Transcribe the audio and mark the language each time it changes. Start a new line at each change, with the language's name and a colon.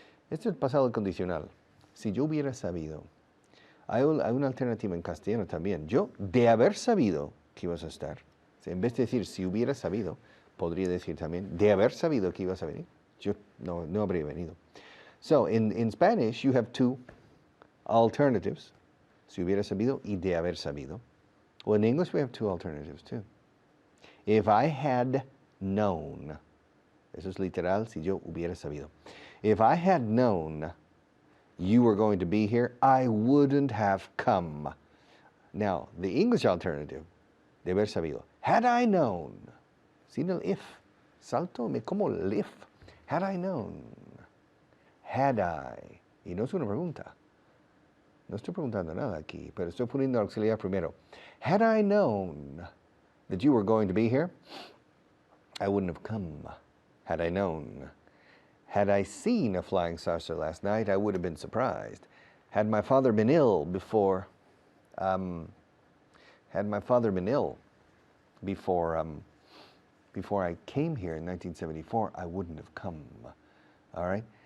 Spanish: Este es el pasado condicional. Si yo hubiera sabido. Hay una alternativa en castellano también. Yo, de haber sabido que ibas a estar, en vez de decir si hubiera sabido, podría decir también, de haber sabido que ibas a venir, yo no habría venido.
English: So, in Spanish, you have two alternatives.
Spanish: Si hubiera sabido y de haber sabido.
English: Well, in English, we have two alternatives too. If I had known,
Spanish: eso es literal, si yo hubiera sabido.
English: If I had known you were going to be here, I wouldn't have come. Now, the English alternative,
Spanish: de haber sabido.
English: Had I known,
Spanish: sin el if, salto, me como el if.
English: Had I known, had I,
Spanish: y no es una pregunta. No estoy preguntando nada aquí, pero estoy poniendo auxiliar primero.
English: Had I known that you were going to be here, I wouldn't have come. Had I known. Had I seen a flying saucer last night, I would have been surprised. Had my father been ill before I came here in 1974, I wouldn't have come. All right?